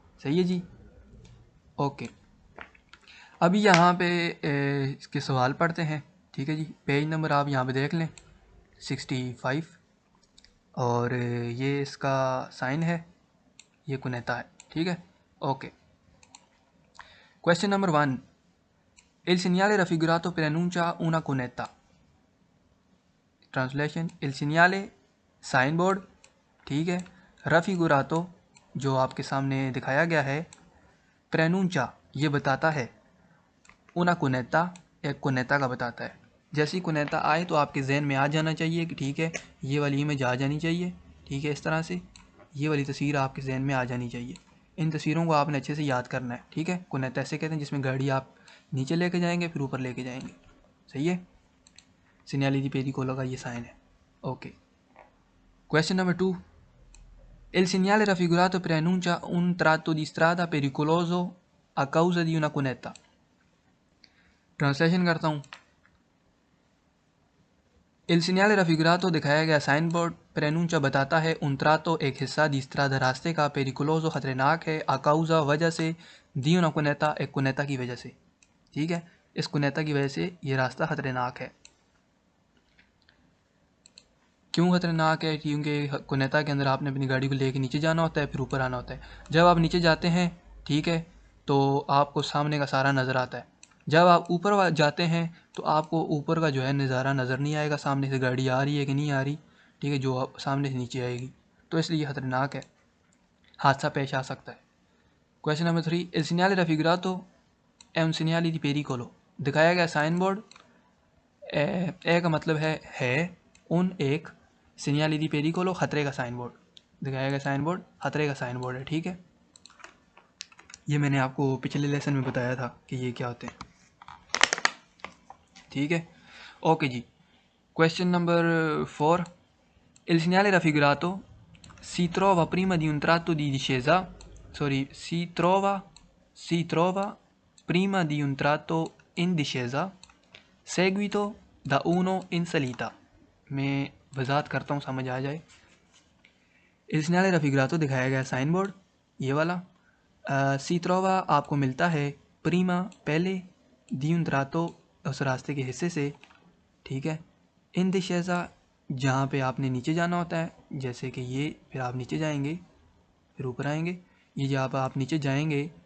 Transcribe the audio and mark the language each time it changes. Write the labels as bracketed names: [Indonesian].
[Hindi] सही है जी, ओके। अभी यहाँ पे इसके सवाल पढ़ते हैं। ठीक है जी, पेज नंबर आप यहाँ पे देख लें 65, और ये इसका साइन है, ये कुनेता है। ठीक है, okay. Question number 1, [Italian] Il segnale raffigurato preannuncia una cunetta. [Hindi] Translation, [Italian] il segnale [Hindi] sign board, ठीक है, [Italian] raffigurato [Hindi] जो आपके सामने दिखाया गया है, [Italian] preannuncia [Hindi] ये बताता है, [Italian] una cunetta [Hindi] एक कुनेता का बताता है। जैसी कुनेता आए तो आपके जहन में आ जाना चाहिए कि ठीक है ये वाली इमेज आ जानी चाहिए। ठीक है, इस तरह से ये वाली तस्वीर आपके जहन में आ जानी चाहिए। इन तस्वीरों को आपने अच्छे से याद करना है। ठीक है, कुनेता ऐसे कहते हैं जिसमें गाड़ी आप नीचे लेके जाएंगे फिर ऊपर लेके जाएंगे। सही है, सिग्नली दी पेरिकोलो का ये साइन है। Okay, question number 2, [Italian] il segnale raffigurato preannuncia un tratto di strada pericoloso a causa di una cunetta. [Hindi] Translation करता हूँ, [Italian] il segnale raffigurato [Hindi] दिखाया गया साइन बोर्ड प्रेनूंचा बताता है, उन [Italian] trato [Hindi] एक हिस्सा [Italian] di strada [Hindi] रास्ते का, पेरिकुलोजो खतरनाक है, [Italian] a causa [Hindi] वजह से, [Italian] di una cunetta [Hindi] एक कुनेता की वजह से। ठीक है, इस कुनेता की वजह से ये रास्ता खतरनाक है। क्यों खतरनाक है? क्योंकि कुनेता के अंदर आपने अपनी गाड़ी को लेके नीचे जाना होता है, फिर ऊपर आना होता है। जब आप नीचे जाते हैं, ठीक है, तो आपको सामने का सारा नज़र आता है। जब आप ऊपर जाते हैं तो आपको ऊपर का जो है नज़ारा नज़र नहीं आएगा, सामने से गाड़ी आ रही है कि नहीं आ रही। ठीक है, जो आप सामने से नीचे आएगी, तो इसलिए खतरनाक है, हादसा पेश आ सकता है। Question number 3, [Italian] il segnale raffigurato è un segnale di pericolo। [Hindi] दिखाया गया साइन बोर्ड, ए का मतलब है, उन एक, सिग्नली दी पेरिकोलो खतरे का साइन बोर्ड, दिखाया गया साइन बोर्ड खतरे का साइन बोर्ड है। ठीक है, ये मैंने आपको पिछले लेसन में बताया था कि ये क्या होते हैं। ठीक है, okay ji. Question number 4, [Italian] il segnale raffigurato si trova prima di un tratto di discesa, si trova prima di un tratto in discesa seguito da uno in salita। [Hindi] मैं वजाहत करता हूँ, समझ आ जाए। [Italian] il segnale raffigurato [Hindi] दिखाया गया sign board ये वाला, [Italian] si trova [Hindi] आपको मिलता है, प्रीमा पहले, [Italian] di un tratto [Hindi] उस रास्ते के हिस्से से। ठीक है, इन [Italian] discesa [Hindi] जहाँ पे आपने नीचे जाना होता है, जैसे कि ये, फिर आप नीचे जाएंगे फिर ऊपर आएंगे, ये जहाँ पर आप नीचे जाएंगे।